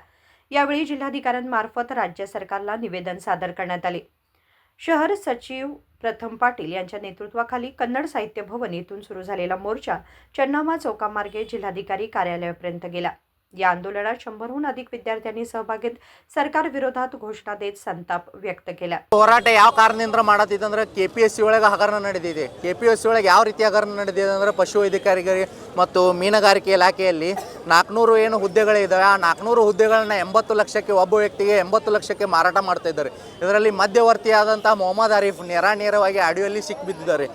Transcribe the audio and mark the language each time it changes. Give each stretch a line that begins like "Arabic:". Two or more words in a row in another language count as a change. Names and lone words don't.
Marathi: यावेळी जिल्हाधिकाऱ्यांमार्फत राज्य सरकारला निवेदन सादर करण्यात आले. शहर सचिव प्रथम पाटील यांच्या नेतृत्वाखाली कन्नड साहित्य भवन येथून सुरू झालेला मोर्चा चन्नामा चौकामार्गे जिल्हाधिकारी कार्यालयापर्यंत गेला. या आंदोलनात 100हून अधिक विद्यार्थ्यांनी सहभाग घेत सरकार विरोधात घोषणा देत संताप ವ್ಯಕ್ತ केला.
Kannada: ಹೋರಾಟ ಯಾವ ಕಾರಣದಿಂದ ಮಾಡತ್ತಿದೆ ಅಂದ್ರೆ ಕೆಪಿಎಸ್ಸಿ ಒಳಗೆ ಹಗರಣ ನಡೆದಿದೆ. ಕೆಪಿಎಸ್ಸಿ ಒಳಗೆ ಯಾವ ರೀತಿ ಹಗರಣ ನಡೆದಿದೆ ಅಂದ್ರೆ ಪಶುವೈದ್ಯಕಾರಿಗೆ ಮತ್ತು ಮೀನುಗಾರಿಕೆ ಇಲಾಖೆಯಲ್ಲಿ 400 ಏನು ಹುದ್ದೆಗಳಿದ್ದಾವೆ. ಆ 400 ಹುದ್ದೆಗಳನ್ನ 80 ಲಕ್ಷಕ್ಕೆ ಒಬ್ಬ ವ್ಯಕ್ತಿಗೆ 80 ಲಕ್ಷಕ್ಕೆ ಮಾರಾಟ ಮಾಡ್ತಾ ಇದ್ದಾರೆ. ಇದರಲ್ಲಿ ಮಧ್ಯವರ್ತಿಯಾದಂಥ ಮೊಹಮ್ಮದ್ ಆರಿಫ್ ನೇರವಾಗಿ ಆಡಿಯೋಲ್ಲಿ ಸಿಕ್ಕಿಬಿದ್ದಿದ್ದಾರೆ.